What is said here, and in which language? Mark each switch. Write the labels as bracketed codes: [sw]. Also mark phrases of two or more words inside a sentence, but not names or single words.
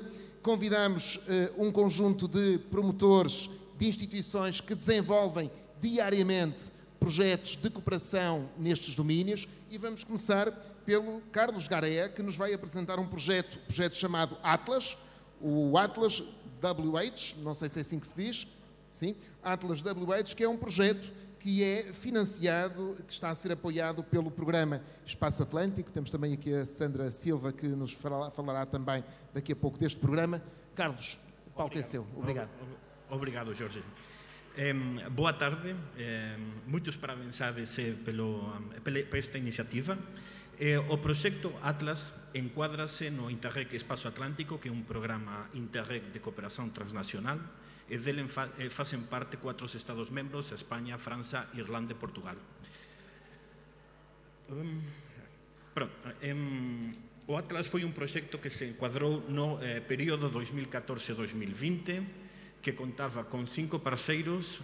[pt] Convidamos um conjunto de promotores, de instituições que desenvolvem diariamente projetos de cooperação nestes domínios e vamos começar pelo Carlos Garea, que nos vai apresentar um projeto chamado Atlas, o Atlas WH, não sei se é assim que se diz, Sim, Atlas WH, que é um projeto que é financiado, que está a ser apoiado pelo programa Espaço Atlântico. Temos também aqui a Sandra Silva, que nos falará também daqui a pouco deste programa. Carlos, o palco é seu. Obrigado. Obrigado, Jorge. Boa tarde. Muitos parabéns a ADC por esta iniciativa. [gl] O proxecto Atlas encuádrase no Interreg Espaço Atlántico, que é un programa Interreg de cooperación transnacional, e dele facen parte 4 Estados membros: España, França, Irlanda e Portugal. O Atlas foi un proxecto que se encuadrou no período 2014-2020, que contaba con 5 parceiros.